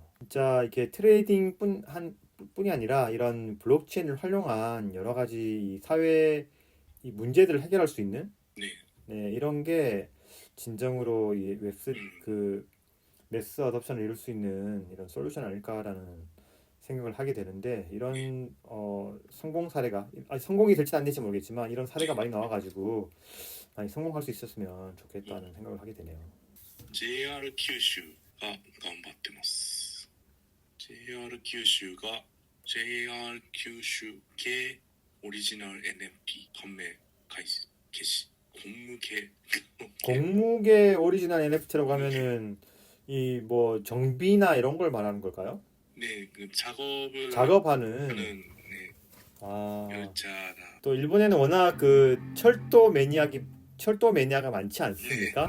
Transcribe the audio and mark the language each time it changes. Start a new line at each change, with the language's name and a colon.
Korean: 진짜 이렇게 트레이딩 뿐이 아니라 이런 블록체인을 활용한 여러 가지 이 사회 이 문제들을 해결할 수 있는 네, 이런 게 진정으로 이 웹3 그 매스 어답션을 이룰 수 있는 이런 솔루션 아닐까라는 생각을 하게 되는데 이런 성공 사례가 성공이 될지 안 될지 모르겠지만 이런 사례가 많이 나와가지고 많이 성공할 수 있었으면 좋겠다는 생각을 하게 되네요.
Japanese: JR 九州が頑張ってます。 JR 九州が JR 九州系オリジナル NFT 販売開始。
Korean: 공무계 공무계 오리지널 NFT라고 하면은 이 뭐 정비나 이런 걸 말하는 걸까요? 네, 그 작업을 작업하는 하는 네, 아, 열차나 또 일본에는 워낙 그 철도 매니아가 많지 않습니까?